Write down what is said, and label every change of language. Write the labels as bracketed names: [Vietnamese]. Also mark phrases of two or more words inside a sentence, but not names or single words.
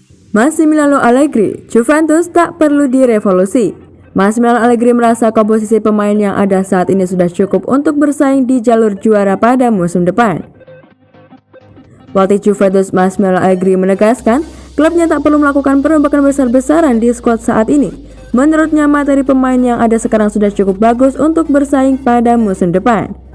[Indonesian] Massimiliano Allegri, Juventus tak perlu direvolusi. Massimiliano Allegri merasa komposisi pemain yang ada saat ini sudah cukup untuk bersaing di jalur juara pada musim depan. Pelatih Juventus Massimiliano Allegri menegaskan, klubnya tak perlu melakukan perombakan besar-besaran di skuad saat ini. Menurutnya, materi pemain yang ada sekarang sudah cukup bagus untuk bersaing pada musim depan.